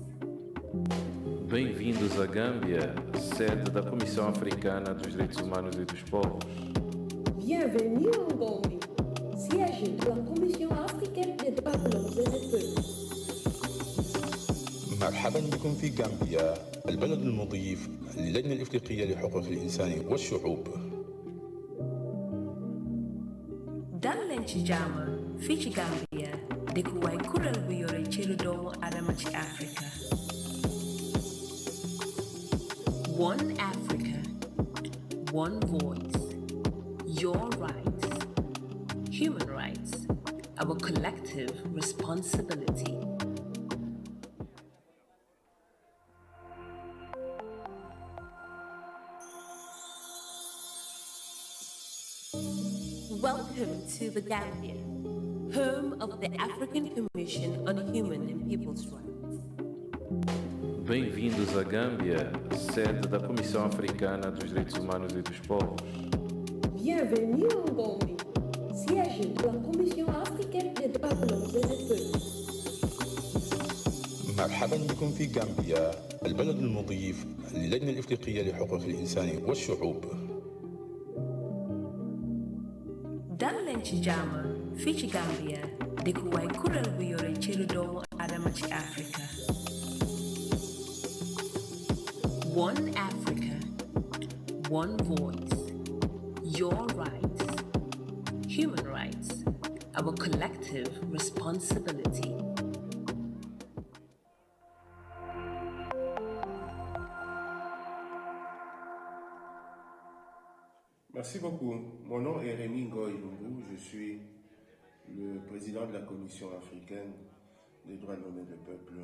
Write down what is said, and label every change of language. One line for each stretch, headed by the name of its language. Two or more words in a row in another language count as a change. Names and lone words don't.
Portuguese: Bem-vindos à Gâmbia, sede da Comissão Africana dos Direitos Humanos e dos Povos.
French: Bienvenue en Gambie, siège de la Commission africaine des droits de l'homme et des peuples.
Arabic: مرحبا بكم في غامبيا، البلد المضيف للجنة الإفريقية لحقوق الإنسان والشعوب.
Wolof: dal leen ci jàmm fii ci Gambia dëkkuwaay kuréel bu yore cëru doomu aadama ci Afrika.
English: One Africa, one voice, your rights, human rights, our collective responsibility. Welcome to the Gambia, home of the African Commission on Human and People's Rights.
Portuguese: Bem-vindos à Gâmbia, sede da Comissão Africana dos Direitos Humanos e dos Povos.
French: Bienvenue en Gambie, siège de la Commission africaine des droits de l'homme et des peuples.
Arabic: مرحبا بكم في غامبيا، البلد المضيف للجنة الإفريقية لحقوق الإنسان والشعوب.
Wolof: dal leen ci jàmm fii ci Gambia dëkkuwaay kuréel bu yore cëru doomu aadama ci Afrika.
English: One Africa, one voice, your rights, human rights, our collective responsibility.
French: Merci beaucoup. Mon nom est Rémi Ngoï-Lungu. Je suis le président de la Commission africaine des droits de l'homme et des peuples.